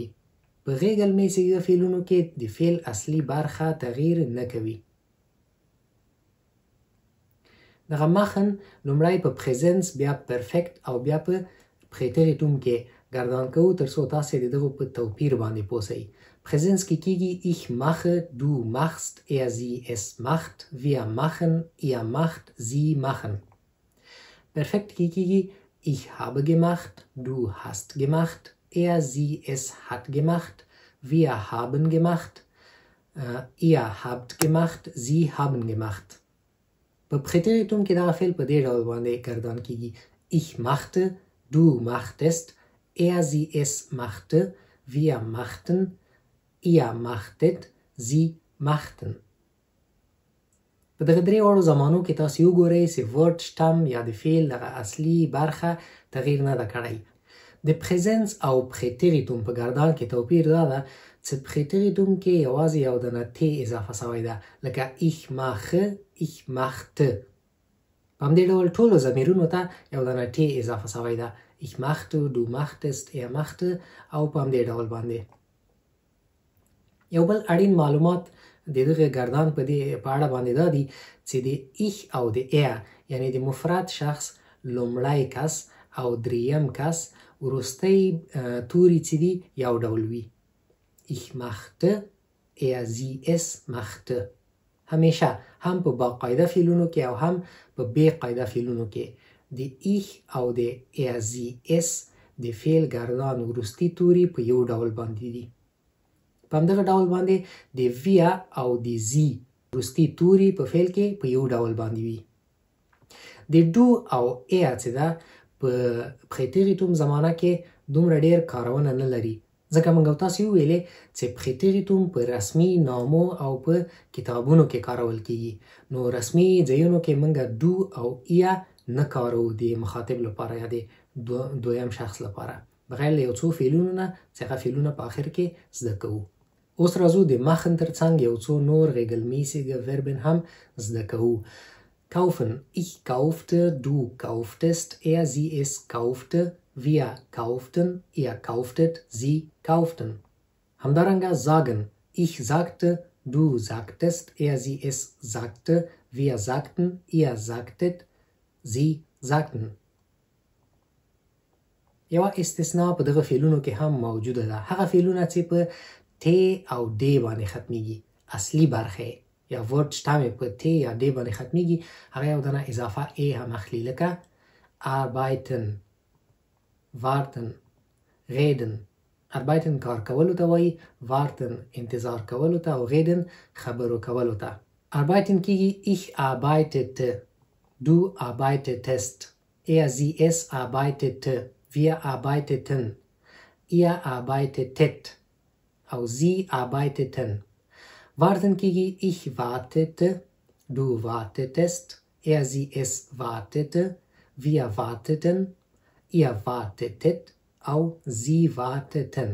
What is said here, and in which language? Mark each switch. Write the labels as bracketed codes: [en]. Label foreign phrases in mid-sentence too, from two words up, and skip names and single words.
[ps] په regelmäßige فعلونو کې د فعل اصلي برخه تغییر نه کوي. دغه مخن لومړی په پریزنس، بیا پرفیکټ او بیا په پریتریتوم کې گردان کوو ترڅو تاسې د دغو په توپیر باندې پوه شئ. پریزنس کې کیږي [de] ich mache, du machst, er sie es macht, wir machen, ihr macht, sie machen. [ps] پرفیکٹ کې کیږي [de] ich habe gemacht, du hast gemacht, er sie es hat gemacht, wir haben gemacht, ihr habt gemacht, sie haben gemacht. [ps] په پریتریتوم کې دا فعل په دې ډول باندې گردان کیږي [de] ich machte, du machtest, er sie es machte, wir machten, ihr machtet, sie machten. [ps] په دغه درې واړو زمانو کې تاسو وګورئ چې ورډ شتم یا د فعل دغه اصلي برخه تغییر نه ده کړی. د پریزنس او پریتریتوم په گردان کې توپیر دا ده چې پریتریتوم کې یوازې یو دانه ت اضافه شوی ده، لکه [de] ich mache, ich machte. [ps] په همدې ډول ټولو ضمیرونو ته یو دانه ت اضافه شوی ده. [de] ich machte, du machtest, er machte [ps] او په همدې ډول باندې. یو بل اړین معلومات د دغه گردان په اړه باندې دا دي چې د ich او د er یعنی د مفرد شخص لومړی کس او دریم کس وروستی توري چې دي یو ډول وي. [de] ich machte, er sie es machte. [ps] همیشه هم په باقاعده فعلونو کې او هم په بې قاعده فعلونو کې د ich او د [de] er sie es [ps] د فعل گردان وروستی توري په یو ډول باندې دي. په همدغه ډول باندې د wir او د sie وروستي توري په فعل کې په یو ډول باندې وي. د do او er چې ده په پریتریتوم زمانه کې دومره ډیر کارونه نه لري، ځکه موږ تاسو ویلې چې پریتریتوم په رسمي نامو او په کتابونو کې کارول کیږي. نو رسمي ځایونو کې موږ do او er نه کارو د مخاطب لپاره یا د دویم شخص لپاره، بغیر له یو څو فعلونو نه چې هغه فعلونه په آخر کې زده کوو. اوس راځو د machen ترڅنګ یو څو نور [de] regelmäßige verben [ps] هم زده کوو. [de] kaufen, ich kaufte, du kauftest, er sie es kaufte, wir kauften, ihr kauftet, sie kauften. [ps] همدارنگه sagen. [de] Ich sagte, du sagtest, sie es sagte, wir sagten, ihr sagtet, sie sagten. [ps] یوه استثناء په دغه فعلونو کې هم موجوده ده. هغه فعلونه چې په ت او د باندې ختمیږي، اصلي برخه یا ورډ شتامې په ت یا د باندې ختمیږي، هغه یو دنه اضافه ای هم اخلي، لکه [de] arbeiten، warten، reden. [ps] arbeiten کار کولو ته وایي، warten انتظار کولو ته، او reden خبرو کولو ته. [de] arbeiten کېږي ich arbeitete، du arbeitetest، sie es arbeitete، wir arbeiteten، ihr arbeitetet او sie arbeiteten. warten کېږي ich wartete، du wartetest، sie es wartete، wir warteten، ihr wartetet او sie warteten.